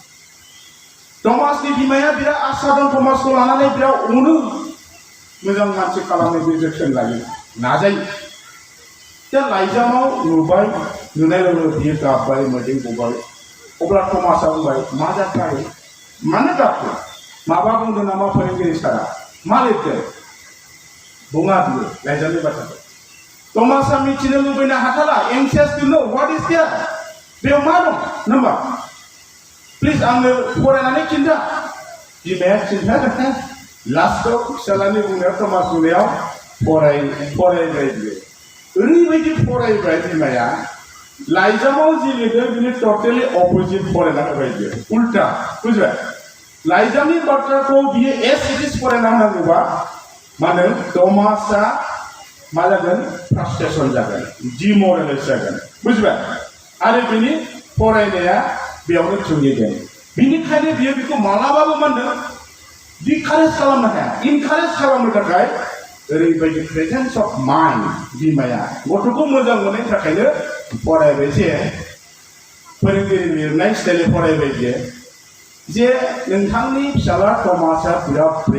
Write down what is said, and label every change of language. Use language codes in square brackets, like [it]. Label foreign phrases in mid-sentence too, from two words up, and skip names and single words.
[brx] थमासनि बिमाया बिराद आसा दं थमासखौ लानानै बिराद अनो मोजां मानसि खालामनो बे जोथोन लायो नाजायो दा लाइजामाव नुबाय नुनाय लोगो बियो गाबबाय मोदै गबाय अब्ला थमासआ बुंबाय मा जाथाय मानो गाबखो माबा बुंदों नामा फोरोंगिरि सारा मा लिरदों बुङा बियो लाइजामनि बाथ्राखौ थमासआ मिथिनो लुबैनो हाथारा [en] anxious to know what is there [brx] बेयाव मा दं [en] number please [brx] आंनो फरायनानै खिन्था बिमाया खिन्थादों लास्टआव फिसालानि बुंनायाव थमास बुंनायाव फरायबाय बियो ओरैबायदि फरायबाय बिमाया लाइजामाव जि लिरदों बिनि [en] totally opposite [brx] फरायना होबाय बियो उल्टा बुझबाय लाइजामनि बाथ्राखौ बियो [en] as it is [brx] फरायना होनांगौबा मानो थमासआ मा जागोन फ्रास्ट्रेसन जागोन डिमरेलाइज जागोन बुझबाय आरो बिनि फरायनाया बेयावनो थुंगेगोन बिनिखायनो बियो बेखौ मालाबाबो मा होनदों डिकारेज खालामनो हाया इनकारेज खालामनो थाखाय ओरैबायदि [en] presence of mind [brx] बिमाया गथ'खौ मोजां मोननायनि थाखायनो फरायबाय जे फोरोंगिरि लिरनाय स्टाइलनि फरायबाय जे नोंथांनि फिसाला थमासआ बिराद